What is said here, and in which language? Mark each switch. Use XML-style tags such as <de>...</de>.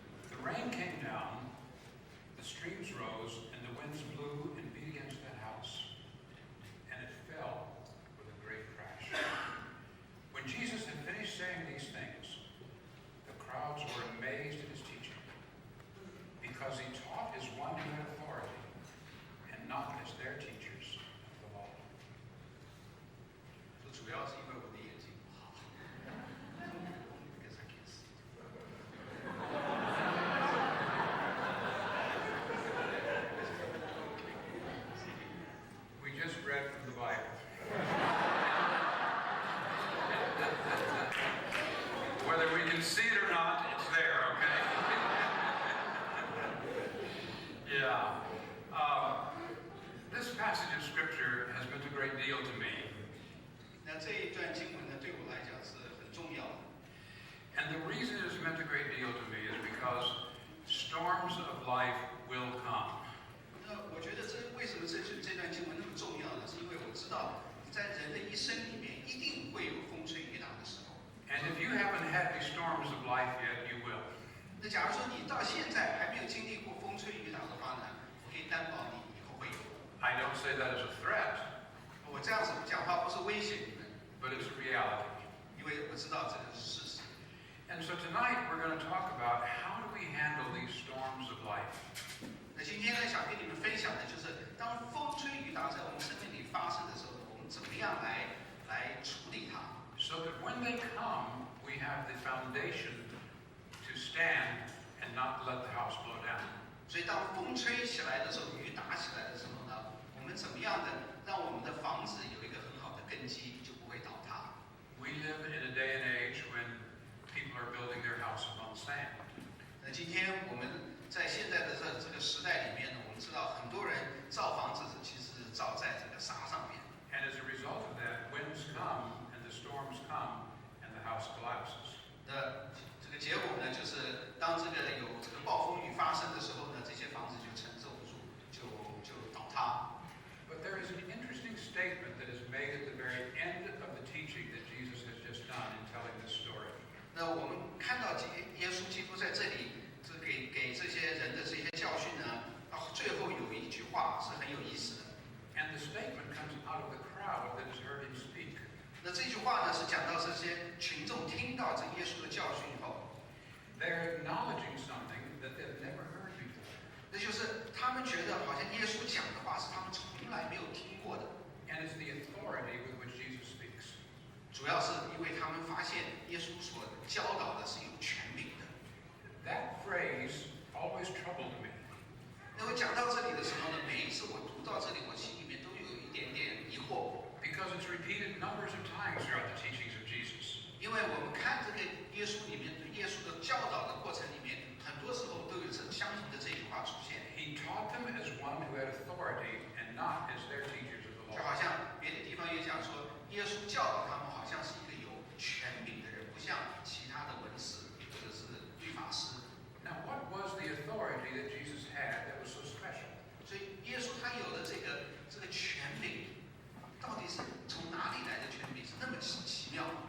<en>The rain came down, the streams rose, and the winds blew and beat against that house, and it fell with a great crash. When Jesus had finished saying these things, the crowds were amazed at his teaching, because he taught as one who had authority, and not as their teachers of the law.</en> <zh>这主要是因为我的眼睛不好。</zh> <en>Because I can't see. We just read from the Bible. Whether we can see it or not, it's there, okay? Yeah. This passage of Scripture has meant a great deal to me.</en> <zh>那这一段经文呢，对我来讲是很重要的。</zh> <en>And the reason it has meant a great deal to me is because storms of life will come.</en> <zh>那我觉得为什么这段经文那么重要呢？是因为我知道在人的一生里面一定会有风吹雨打的时候。</zh> <en>And if you haven't had these storms of life yet, you will.</en> <zh>那假如说你到现在还没有经历过风吹雨打的话呢，我可以担保你以后会有。</zh> <en>I don't say that as a threat,</en> <zh>我这样子讲话不是威胁你们，</zh> <en>but it's a reality.</en> <zh>因为我知道这个是事实。</zh> <en>And so tonight we're going to talk about how do we handle these storms of life.</en> <zh>那今天呢，想跟你们分享的就是，当风吹雨打在我们生命里发生的时候，我们怎么样来处理它，</zh> <en>So that when they come, we have the foundation to stand and not let the house blow down.</en> <zh>所以当风吹起来的时候，雨打起来的时候呢，我们怎么样的让我们的房子有一个很好的根基，就不会倒塌。</zh> <en>We live in a day and age when people are building their houses on sand.</en> <zh>那今天我们在现在的这个时代里面呢，我们知道很多人造房子其实是造在这个沙上面。</zh> <en>And as a result of that, winds come and the storms come and the house collapses.</en> <zh>那这个结果呢，就是当这个有这个暴风雨发生的时候呢，这些房子就承受不住，就倒塌。</zh> <en>But there is an interesting statement that is made at the very end of the teaching that Jesus has just done in telling this story.</en> <zh>那我们看到耶稣基督在这里，给这些人的这些教训呢，最后有一句话是很有意思的。</zh> <en>And the statement comes out of the crowd that has heard him speak.</en> <zh>那这句话呢，是讲到这些群众听到这耶稣的教训以后，</zh> <en>They're acknowledging something that they've never heard before.</en> <zh>那就是他们觉得好像耶稣讲的话是他们从来没有听过的，</zh> <en>And it's the authority with which Jesus speaks.</en> <zh>主要是因为他们发现耶稣所教导的是有权柄的。</zh> <en>That phrase always troubled me.</en> <zh>那我讲到这里的时候呢，每一次我读到这里，我心里面都有一点点疑惑，</zh> <en>Because it's repeated numbers of times throughout the teachings of Jesus.</en> <zh>因为我们看这个耶稣里面对耶稣的教导的过程里面，很多时候都有相同的这句话出现，</zh> <en>He taught them as one who had authority and not as their teachers of the</en> <zh>就好</zh> <en>law.</en> <zh>像别的地方也讲说，耶稣教导他们好像是一个有权柄的人，不像其他的文士或者是律法师。</zh> <en>Now, what was the authority that Jesus had that was so special?</en> <zh>所以耶稣他有的这个权柄，到底是从哪里来的权柄？是那么奇妙。</zh>